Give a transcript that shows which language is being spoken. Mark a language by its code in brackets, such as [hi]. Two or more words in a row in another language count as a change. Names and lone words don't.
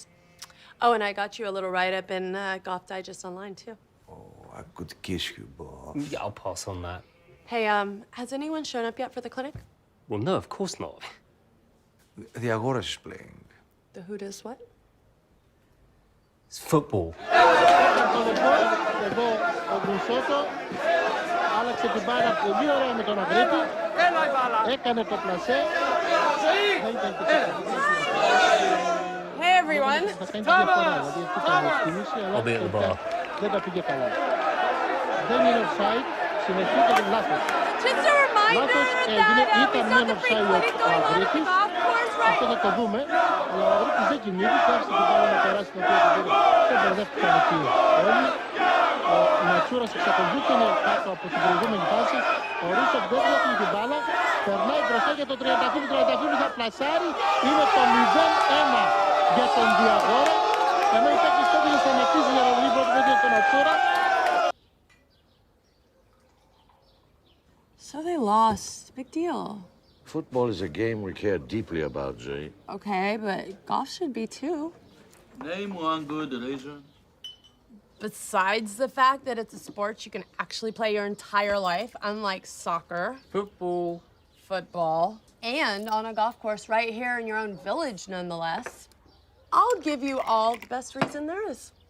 [en] Oh, and I got you a little write-up in Golf Digest Online, too. I could kiss you, Bob. Yeah, I'll pass on that. Hey, has anyone shown up yet for the clinic? Well, no, of course not. The Agora is playing. The who does what? It's football. [el] Εδώ ο Γκρουσότο άλλαξε την μπάλα πολύ ωραία με τον Αγρίτη. Έκανε το πλασέ. [en] Hey, everyone. I'll be at the bar. [el] Δεν τα πήγε καλά. Δεν είναι offside. Συνεχίζεται λάθος. [en] Just a reminder that [el] ήταν μεν offside ο Αγρίτης. Αυτό θα το δούμε. Αλλά ο Αγρίτης δεν κινείται και άφησε την μπάλα να περάσει την οποία την πήρε. Δεν μπερδεύτηκαν εκεί όλοι. Ο Ματσούρας εξακολουθεί και είναι κάτω από την προηγούμενη φάση. Ο Ρούσοφ δεν βλέπει την μπάλα. Περνάει μπροστά για τον Τριανταφύλου. Ο Τριανταφύλου θα πλασάρει. Είναι το 0-1 για τον Διαγόρα. Ενώ η παίκτης τότε θα σταματήσει για να δει πρώτη για τον Ματσούρα. [en] So they lost. Big deal. Football is a game we care deeply about, Zoe. Okay, but golf should be too. Name one good reason. Besides the fact that it's a sport you can actually play your entire life, unlike soccer, football, and on a golf course right here in your own village, nonetheless, I'll give you all the best reason there is.